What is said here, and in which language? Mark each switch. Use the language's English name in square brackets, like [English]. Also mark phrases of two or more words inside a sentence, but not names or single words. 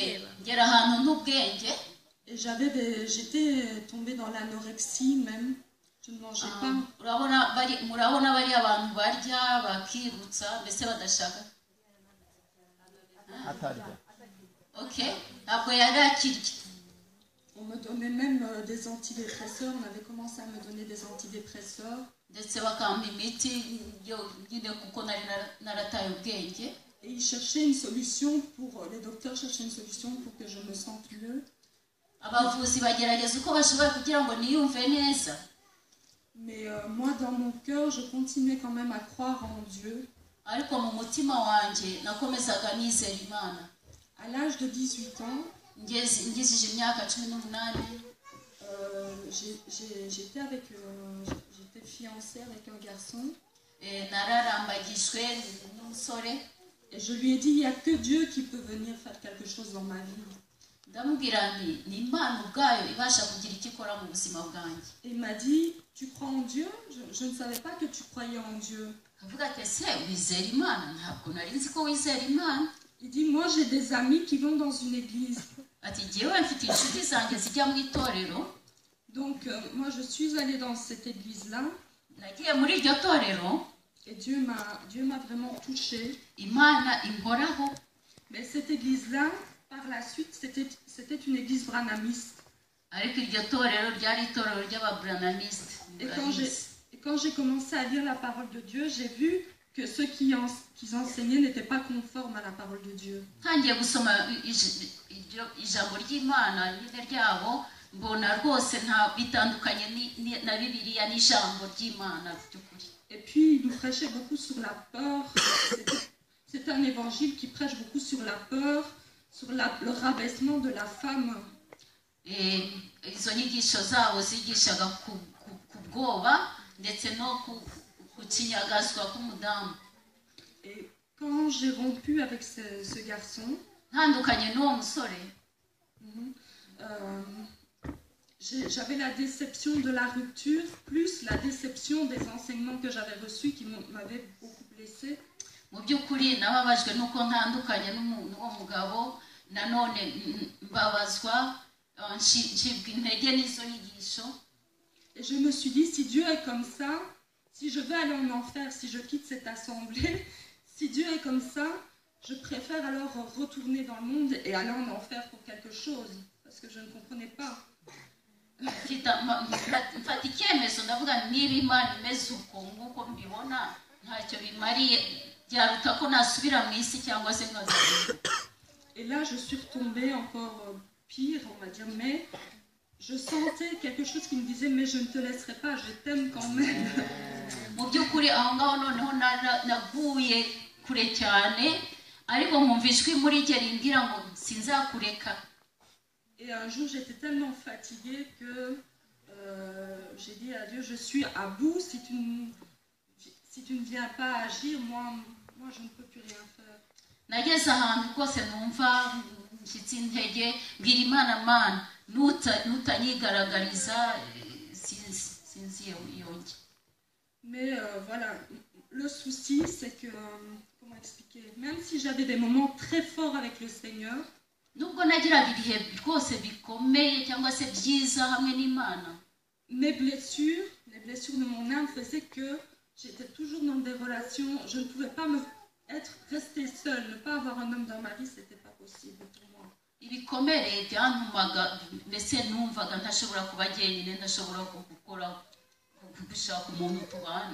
[French] Et j'étais tombée dans l'anorexie même. Je ne mangeais pas. [Kinyarwanda] Murabona bari abantu barya bakirutsa mbese badashaka. Ok, ntabwo yari akirya. [French] On me donnait même des antidépresseurs. On avait commencé à me donner des antidépresseurs. [Kinyarwanda] Ndetse bakampa imiti nyine kuko nari narataye ubwenge. [French] Et ils cherchaient une solution pour, les docteurs cherchaient une solution pour que je me sente mieux. [Kinyarwanda] Abavuzi bagerageza uko bashoboye kugira ngo niyumve neza. [French] Mais moi, dans mon cœur, je continuais quand même à croire en Dieu. [Kinyarwanda] Ariko mu mutima wanjye nakomezaga nizera Imana. [French] À l'âge de 18 ans, [Kinyarwanda] ngizije imyaka 18, [French] j'étais fiancée avec un garçon. [Kinyarwanda] nararambagijwe n'umusore. [French] Et je lui ai dit, il n'y a que Dieu qui peut venir faire quelque chose dans ma vie. [Kinyarwanda] ndamubwira nti ni Imana ubwayo ibasha kugira icyo ikora mu buzima bwanjye. [French] Il m'a dit, tu crois en Dieu? Je ne savais pas que tu croyais en Dieu. [Kinyarwanda] Kavuga ati ese wizera Imana? Ntabwo nari nzi ko wizera Imana. [French] Il dit, moi j'ai des amis qui vont dans une église. [Kinyarwanda] Ati jyewe mfite inshuti zanjye zijya mu itorero. [French] Donc moi je suis allée dans cette église-là. [Kinyarwanda] Nagiye muri iryo torero. [French] Et Dieu m'a vraiment touchée. [Kinyarwanda] Imana inkoraho. [French] Mais cette église-là, par la suite, c'était une église branhamiste. [Kinyarwanda] Ariko iryo torero ryari itorero ry'ababranamistes. [French] Et quand j'ai commencé à lire la parole de Dieu, j'ai vu que ceux qui enseignaient n'étaient pas conformes à la parole de Dieu. [Kinyarwanda] Ntangiye gusoma ijambo ry'Imana nyine ryabo mbona rwose nta bitandukanye na Bibiliya n'ijambo ry'Imana by'ukuri. [French] Et puis il nous prêchait beaucoup sur la peur. C'est un évangile qui prêche beaucoup sur la peur, sur le rabaissement de la femme. [Kinyarwanda] Izo nyigisho zabo zigishaga ku bwoba ndetse no kukinyagazwa k'umudamu. [French] Et quand j'ai rompu avec ce garçon, [Kinyarwanda] ntandukanye n'uwo musore, [French] j'avais la déception de la rupture, plus la déception des enseignements que j'avais reçus qui m'avaient beaucoup blessée. [Kinyarwanda] Mu by'ukuri nababajwe nuko ntandukanye n'uwo mugabo, nanone mbabazwa ncibwa intege n'izo nyigisho. [French] Et je me suis dit, si Dieu est comme ça, si je veux aller en enfer, si je quitte cette assemblée, si Dieu est comme ça, je préfère alors retourner dans le monde et aller en enfer pour quelque chose, parce que je ne comprenais pas. [Kinyarwanda] Mfata icyemezo ndavuga niba Imana imeze uko nk'uko mbibona ntacyo bimariye, byaruta ko nasubira mu isi cyangwa se nkazabona. [French] Et là je suis retombée encore pire, on va dire, mais je sentais quelque chose qui me disait mais je ne te laisserai pas, je t'aime quand même. [Kinyarwanda] Mu by'ukuri aho ngaho noneho naguye kure cyane, ariko nkumva ijwi muri jye rimbwira ngo sinzakureka. [French] Et un jour j'étais tellement fatiguée que j'ai dit à Dieu, je suis à bout, si tu ne viens pas agir, moi je ne peux plus rien faire. [Kinyarwanda] Nageze ahantu rwose numva nshyitsi intege, mbwira Imana, Mana nutanyigaragariza sinzi yonge. [French] Mais voilà, le souci c'est que, comment expliquer, même si j'avais des moments très forts avec le Seigneur, [Kinyarwanda] nubwo nagiraga ibihe rwose bikomeye cyangwa se byiza hamwe n'Imana, [French] mes blessures, les blessures de mon âme faisaient que j'étais toujours dans des relations, je ne pouvais pas rester seule, ne pas avoir un homme dans ma vie, c'était pas possible pour moi. [Kinyarwanda] Ibikomere byantumaga mbese numvaga ntashobora kuba jyenyine, ntashobora gukora gushaka umuntu tubana.